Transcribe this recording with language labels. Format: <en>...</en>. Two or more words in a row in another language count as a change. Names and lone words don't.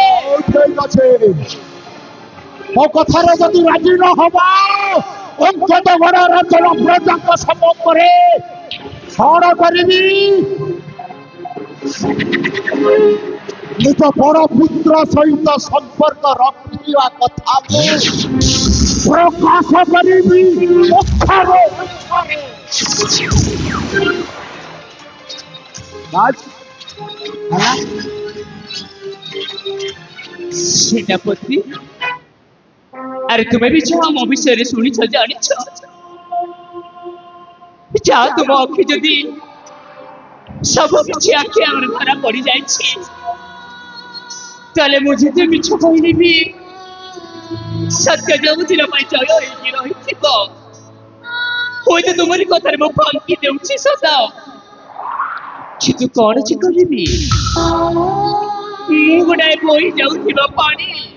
<bn>ঠিক আছে</bn> <or>ମୋ କଥାରେ ଯଦି ରାଜି ନ ହବ ଅନ୍ତତ ବଡ଼ ରାଜ୍ୟର ପ୍ରଜାଙ୍କ ସମ୍ମୁଖରେ ଛଡ଼ କରିବି ନିଜ ବଡ଼ ପୁତ୍ର ସହିତ ସମ୍ପର୍କ ରଖିବା କଥା ପ୍ରକାଶ କରିବି ମୁଖରେ</or> <bn>সেনাপতি আরে তুমি</bn> <or>ବି ଯାହା ମୋ ବିଷୟରେ ଶୁଣିଛ ଜାଣିଛ ଯାହା ତୁମ ଅଖି ଯଦି ସବୁ କିଛି ଆଖି ଆମର ଧରା ପଡି ଯାଇଛି ତାହେଲେ ମୁଁ ଯେତେ ମିଛ କହିଲି ବି ସତ୍ୟ ସବୁଦିନ ପାଇଁ ଜୟ ହେଇକି ରହିଥିବ ହୁଏତ ତୁମରି କଥାରେ ମୁଁ ଫାଙ୍କି ଦେଉଛି ସଦା କିନ୍ତୁ କଣ ଯେ କରିବି ମୁଁ ଗୋଟାଏ ବୋହି ଯାଉଥିବା ପାଣି</or>